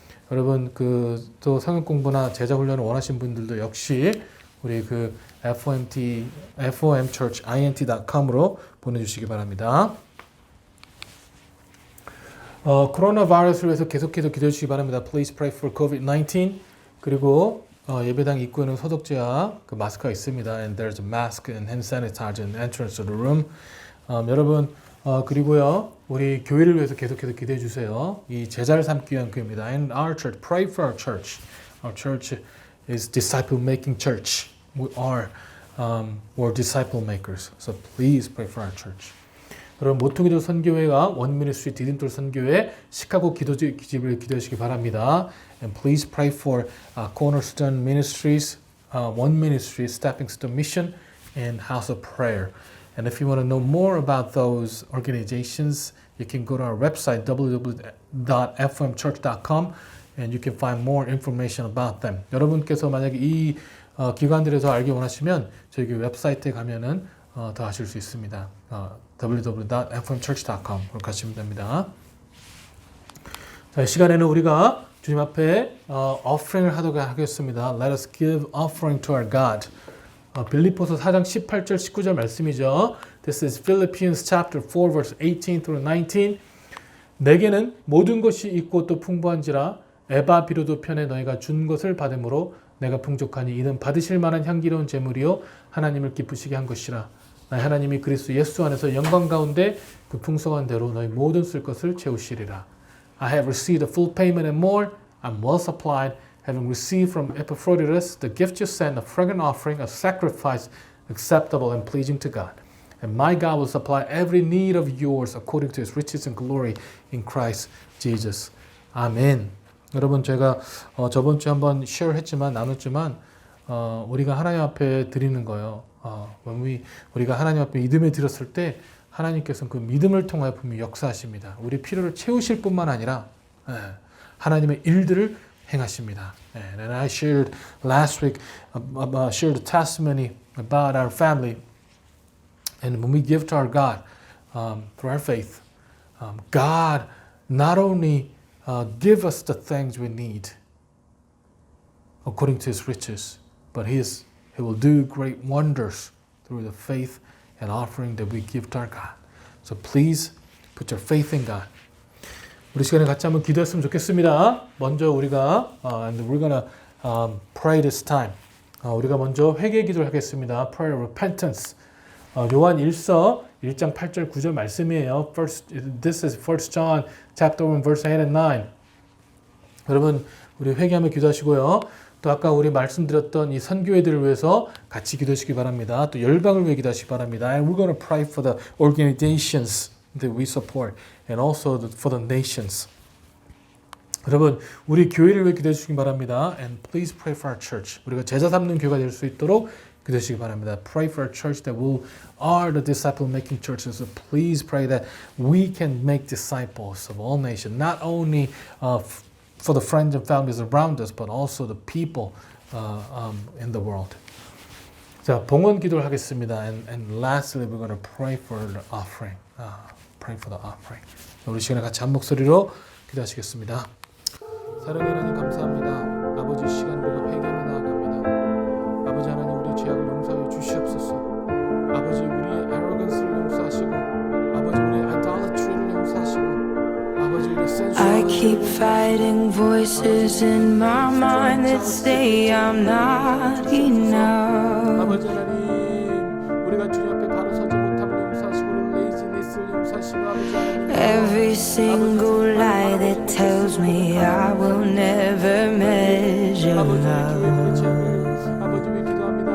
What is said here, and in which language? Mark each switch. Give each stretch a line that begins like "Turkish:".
Korean: 여러분 또 성경 공부나 제자 훈련을 원하시는 분들도 역시 우리 그 fomchurchint.com으로 보내주시기 바랍니다. 코로나 바이러스를 위해서 계속해서 기도해 주시기 바랍니다.
English: Please pray for COVID-19.
Korean: 그리고 예배당 입구에는 소독제와 그 마스크가 있습니다.
English: And there's a mask and hand sanitizer in the entrance of the room.
Korean: 여러분 그리고요 우리 교회를 위해서 계속해서 기도해 주세요. 이 제자를 삼기 위한 교회입니다.
English: And our church, pray for our church. Our church is disciple making church. We are we're disciple makers. So please pray for our church.
Korean: 여러분 모퉁이돌 선교회가 원미니스트리 디딤돌 선교회 시카고 기도집을 기도하시기 바랍니다.
English: And please pray for Cornerstone Ministries, One Ministry, Stepping Stone Mission, and House of Prayer. And if you want to know more about those organizations, you can go to our website www.fomchurch.com and you can find more information about them.
Korean: 여러분께서 만약에 이 기관들에서 알기 원하시면 저희 웹사이트에 가면은 더 아실 수 있습니다. www.fomchurch.com으로 가시면 됩니다. 자, 이 시간에는 우리가 주님 앞에 offering을 하도록 하겠습니다.
English: Let us give offering to our God.
Korean: 빌립보서 4장 18절 19절 말씀이죠.
English: This is Philippians chapter 4 verse 18 through 19.
Korean: 내게는 모든 것이 있고 또 풍부한지라 에바 비로도 편에 너희가 준 것을 받음으로 내가 풍족하니 이는 받으실 만한 향기로운 제물이요 하나님을 기쁘시게 한 것이라. 나의 하나님이 그리스도 예수 안에서 영광 가운데 그 풍성한 대로 너희 모든 쓸 것을 채우시리라.
English: I have received a full payment and more. I'm well supplied, having received from Epaphroditus the gift you sent, a fragrant offering, a sacrifice acceptable and pleasing to God. And my God will supply every need of yours according to his riches and glory in Christ Jesus.
Korean: 아멘. 여러분 제가 저번 주에 한번 나눴지만 우리가 하나님 앞에 드리는 거요. 우리가 하나님 앞에 믿음에 드렸을 때 하나님께서는 그 믿음을 통하여 분명히 역사하십니다. 우리 필요를 채우실 뿐만 아니라 하나님의 일들을 행하십니다.
English: And I shared last week shared a testimony about our family. And when we give to our God through our faith, God not only give us the things we need according to His riches, but He will do great wonders through the faith and offering that we give to our God. So please put your faith in God.
Korean: 우리 시간에 같이 한번 기도했으면 좋겠습니다. 먼저 우리가
English: and we're gonna pray this time.
Korean: 우리가 먼저 회개 기도를 하겠습니다.
English: Prayer of repentance.
Korean: 요한 1서 1장 8절 9절 말씀이에요.
English: This is 1 John chapter 1 verse 8 and 9.
Korean: 여러분 우리 회개하며 기도하시고요. 또 아까 우리 말씀드렸던 이 선교회들을 위해서 같이 기도하시기 바랍니다. 또 열방을 위해 기도하시기 바랍니다.
English: And we're going to pray for the organizations that we support and also for the nations.
Korean: 여러분 우리 교회를 위해 기도해 주시기 바랍니다.
English: And please pray for our church.
Korean: 우리가 제자 삼는 교회가 될 수 있도록 기도하시기 바랍니다.
English: Pray for our church that we are the disciple-making church. So please pray that we can make disciples of all nations, not only for the friends and families around us, but also the people in the world.
Korean: 자, 봉헌 기도를 하겠습니다.
English: And lastly, we're going to pray for the offering. Pray for the offering.
Korean: 우리 시간에 같이 한 목소리로 기도하시겠습니다. 사랑하는 하나님 감사합니다. 아버지 시간 우리가 회개하며 나아갑니다. 아버지 하나님 우리 죄악을 용서하여 주시옵소서. 아버지 우리의 arrogance를 용서하시고 아버지 우리의 idolatry를 용서하시고 아버지 우리의
English: sensuality keep fighting voices in my mind that say I'm not enough.
Korean: 아버지 하나님 우리가 주님 앞에 바로 서지 못함을 용서하시고 laziness를 용서하시고 아버지 하나님
English: Every single lie that tells me I will never measure
Korean: 아버지
English: up.
Korean: 교회 죄악을 아버지 위 기도합니다.